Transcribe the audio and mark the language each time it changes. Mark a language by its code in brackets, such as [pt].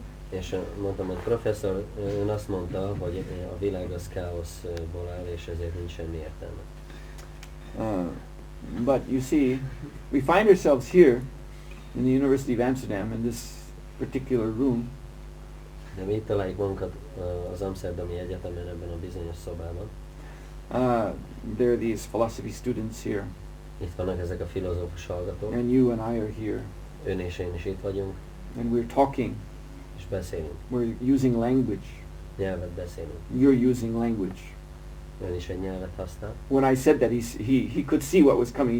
[hu] És mondtam, hogy professzor, ön azt mondta, hogy a világ az káoszból áll, és ezért nincs semmi értelme. [en] But you see, we find ourselves here in the University of Amsterdam in this particular room. [hu] De mi itt találjuk magunkat az Amsterdami Egyetemen ebben a bizonyos szobában. [en] There are these philosophy students here. [hu] Itt vannak ezek a filozófus hallgatók. [en] And you and I are here. [hu] Ön és én is itt vagyunk. [en] And we're talking. [hu] És beszélünk. [en] We're using language. [hu] Nyelvet beszélünk. [en] You're using language. [hu] Ön is egy nyelvet használ. [en] When I said that, he could see what was coming.